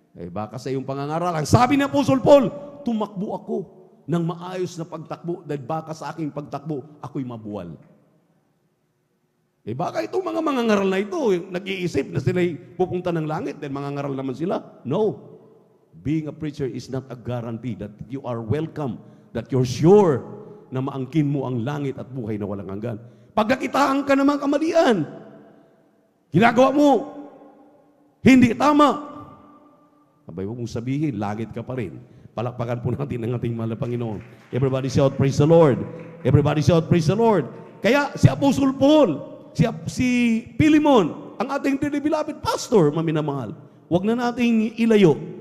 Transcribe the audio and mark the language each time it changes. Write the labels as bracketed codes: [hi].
[tl] Baka sa iyong pangangaral. Ang sabi ni Apostol Paul, tumakbo ako ng maayos na pagtakbo dahil baka sa aking pagtakbo, ako'y mabuwal. Baka itong mga mangangaral na ito, nag-iisip na sila'y pupunta ng langit dahil mangangaral naman sila. [en] No. Being a preacher is not a guarantee that you are welcome, that you're sure [tl] na maangkin mo ang langit at buhay na walang hanggan. Pagkakitaan ka ng mga kamalian, ginagawa mo, hindi tama. Abay, huwag mong sabihin, langit ka pa rin. Palakpakan po natin ang ating mahal na Panginoon. [en] Everybody shout, praise the Lord. Everybody shout, praise the Lord. [tl] Kaya si [en] Apostol Paul, si Philemon, [tl] ang ating [en] dearly beloved pastor, [tl] maminamahal, huwag na nating ilayo.